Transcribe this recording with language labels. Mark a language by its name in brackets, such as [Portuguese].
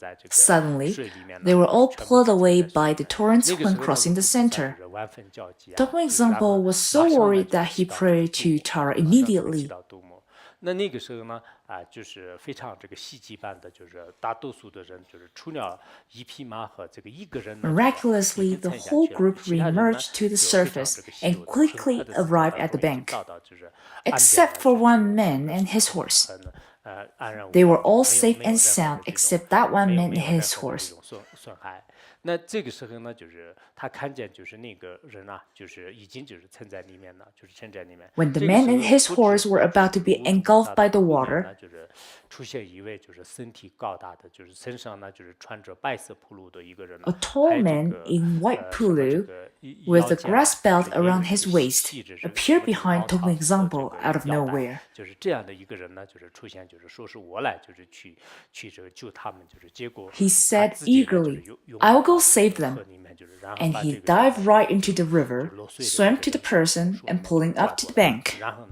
[English] Suddenly, they were all pulled away by the torrents when crossing the center. Tokme Sampo was so worried that he prayed to Tara immediately. [Chinese] 那那个时候呢，非常戏剧般的，大多数的人除了一匹马和一个人。 [English] Miraculously, the whole group re-emerged to the surface and quickly arrived at the bank, except for one man and his horse. They were all safe and sound except that one man and his horse. [Chinese] 那这个时候呢，他看见那个人啊，已经沉在里面了，沉在里面。 [English] When the man and his horse were about to be engulfed by the water, [Chinese] 出现一位身体高大的，身上呢穿着白色铺路的一个人。 [English] A tall man in white pulu, with a grass belt around his waist, appeared behind Tokme Sampo out of nowhere. [Chinese] 这样的一个人呢，出现，说是我来，去救他们，结果。 [English] He said eagerly, "I will go save them." And he dived right into the river, swam to the person, and pulling up to the bank.